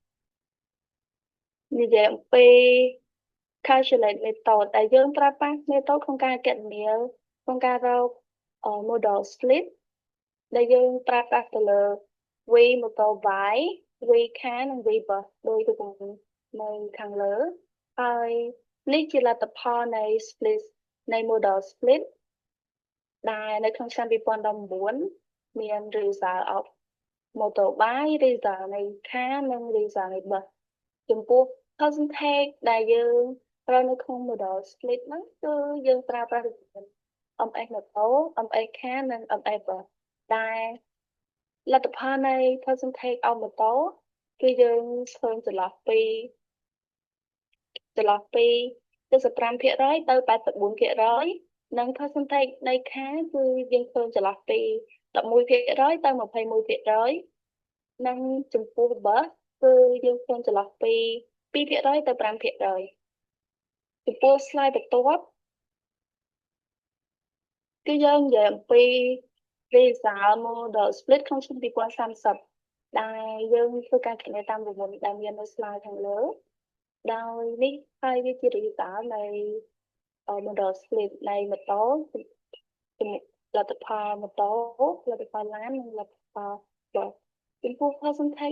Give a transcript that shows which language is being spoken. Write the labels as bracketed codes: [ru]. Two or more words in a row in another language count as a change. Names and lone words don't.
[km] និយាយអំពី [en] calculate method [km] ដែលយើងប្រើប្រាស់ method ក្នុងការគណនាក្នុងការរក [en] modal split [km] ដែលយើងប្រើប្រាស់ទៅ លើ [en] V motorbike V car [km] និង [en] V bus [km] ដោយរូបមន្តនៅខាងលើហើយនេះជាល ទ្ធផលនៃ split នៃ [en] modal split [km] ដែលនៅក្នុងឆ្នាំ2019មាន [en] result of motorbike result [km] នៃ car និង result នៃ bus ចំពោះ percentage ដែលយើងប្រើនៅក្នុង [en] modal split [km] ហ្នឹងគឺយើងប្រើប្រាស់ [en] MS moto MS car [km] និង [en] MS bus [km] ដែលលទ្ធផលនៃ [en] percentage of moto [km] គឺយើងឃើញចន្លោះពី 75% ទៅ 84% និង percentage នៃ car គឺយើងឃើញចន្លោះពី 11% ទៅ 21%និងចំពោះ bus គឺយើងឃើញចន្លោះពី 2% ទៅ 5%ចំពោះ slide បន្ទាប់គឺយើងនិយាយអំពី [en] result model [km] split ក្នុងឆ្នាំ 2030 ដែលយើងធ្វើការគណនាតាមរង្វង់ដែលមាននៅ slide ខាងលើដោយនេះហើយវាជា result នៃ [en] model split [km] នៃម៉ូតូលទ្ធផលម៉ូតូលទ្ធផលឡាននិងលទ្ធផល bus ចំពោះ percentage